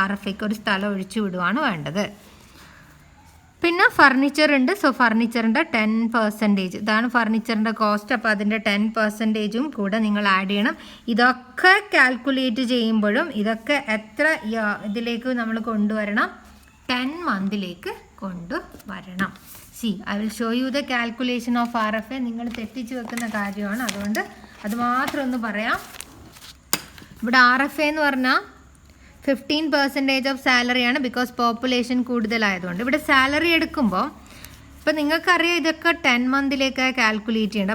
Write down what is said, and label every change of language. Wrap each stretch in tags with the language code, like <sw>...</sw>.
<ml>RFAക്ക് ഒരു സ്ഥലം ഒഴിച്ചു വിടുവാണ് വേണ്ടത്. പിന്നെ ഫർണിച്ചർ ഉണ്ട്. സോ ഫർണിച്ചറിൻ്റെ 10%, ഇതാണ് ഫർണിച്ചറിൻ്റെ കോസ്റ്റ്. അപ്പോൾ അതിൻ്റെ 10%ഉം കൂടെ നിങ്ങൾ ആഡ് ചെയ്യണം. ഇതൊക്കെ കാൽക്കുലേറ്റ് ചെയ്യുമ്പോഴും ഇതൊക്കെ എത്ര ഇതിലേക്ക് നമ്മൾ കൊണ്ടുവരണം? 10 മന്തിലേക്ക് കൊണ്ടുവരണം.</ml> <en>I will show you the calculation of RFA.</en> <ml>നിങ്ങൾ തെറ്റിച്ച് വെക്കുന്ന കാര്യമാണ്, അതുകൊണ്ട് അത് മാത്രം ഒന്ന് പറയാം. ഇവിടെ RFA എന്ന് പറഞ്ഞാൽ 15% ഓഫ് സാലറിയാണ്, ബിക്കോസ് പോപ്പുലേഷൻ കൂടുതലായതുകൊണ്ട്. ഇവിടെ സാലറി എടുക്കുമ്പോൾ ഇപ്പം നിങ്ങൾക്കറിയാം ഇതൊക്കെ 10 മന്തിലേക്കാണ് കാൽക്കുലേറ്റ് ചെയ്യേണ്ടത്.</ml>